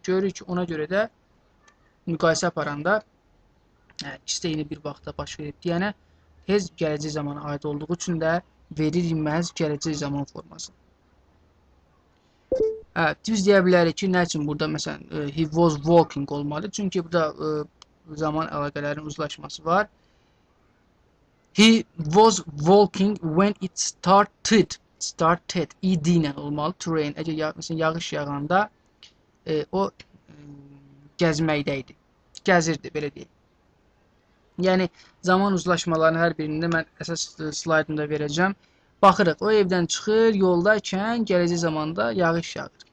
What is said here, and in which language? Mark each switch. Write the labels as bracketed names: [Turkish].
[Azerbaijani] Görürük ki, ona görə də müqayisə aparanda ikisi də eyni bir vaxtda baş verib deyənə tez gələcək zamana aid olduğu üçün də verir məhz gələcək zaman forması. Biz deyə bilərik ki, nə üçün burada məsələn [English] he was walking [Azerbaijani] olmalı? Çünki burada zaman əlaqələrinin uzlaşması var. [English] He was walking when it started. [Azerbaijani] Started ed ilə olmalı. To rain. Əgər məsələn yağış yağanda o gəzməkdəydi. Gəzirdi, belə deyək. Yəni zaman uzlaşmalarının hər birində mən əsas slaydımda verəcəm. Baxırıq, o evdən çıxır, yoldaykən gələcək zamanda yağış yağır.